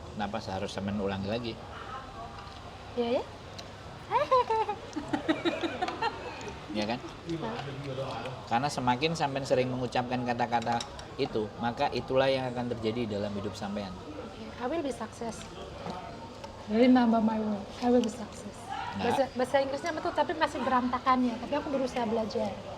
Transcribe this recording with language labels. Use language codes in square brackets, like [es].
[id] Kenapa seharus sampean ulangi lagi? Iya ya? Ya kan? Karena semakin sampean sering mengucapkan kata-kata itu, maka itulah yang akan terjadi dalam hidup sampean. [en] I will be success. Remember my word, I will be success. Nah. [id] Bahasa Inggrisnya betul tapi masih berantakan ya, tapi aku berusaha belajar.